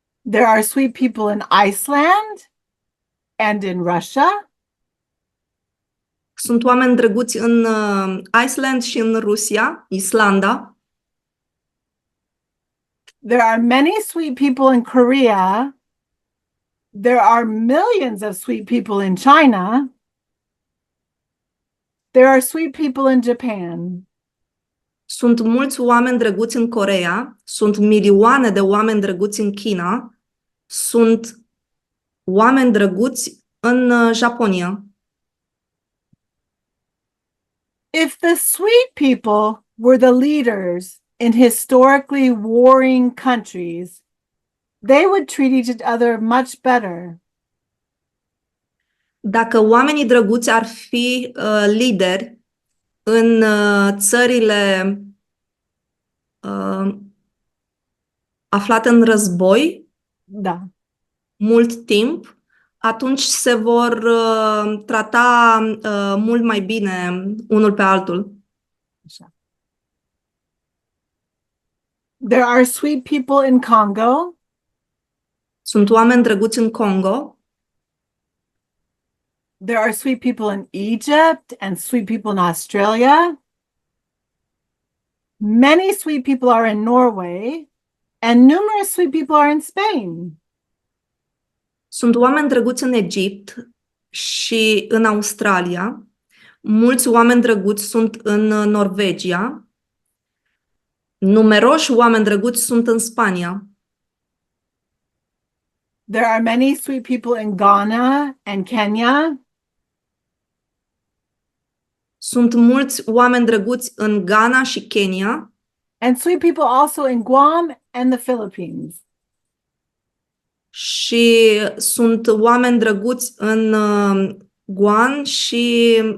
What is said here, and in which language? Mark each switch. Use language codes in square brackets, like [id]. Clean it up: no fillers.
[en] There are sweet people in Iceland and in Russia. [ro] Sunt oameni drăguți în Iceland și în Rusia, Islanda. [en] There are many sweet people in Korea. There are millions of sweet people in China. There are sweet people in Japan. [ro] Sunt mulți oameni drăguți în Coreea, sunt milioane de oameni drăguți în China, sunt oameni drăguți în Japonia. [en] If the sweet people were the leaders in historically warring countries, they would treat each other much better. [ro] Dacă oamenii drăguți ar fi lideri în țările aflate în război, Da. mult timp, atunci se vor trata mult mai bine unul pe altul. [en] There are sweet people in Congo. [ro] Sunt oameni drăguți în Congo. [en] There are sweet people in Egypt and sweet people in Australia. Many sweet people are in Norway, and numerous sweet people are in Spain. [ro] Sunt oameni drăguți în Egipt și în Australia. Mulți oameni drăguți sunt în Norvegia. Numeroși oameni drăguți sunt în Spania. [en] There are many sweet people in Ghana and Kenya. [ro] Sunt mulți oameni drăguți în Ghana și Kenya. [en] And sweet people also in Guam and the Philippines. [ro] Și sunt oameni drăguți în Guam și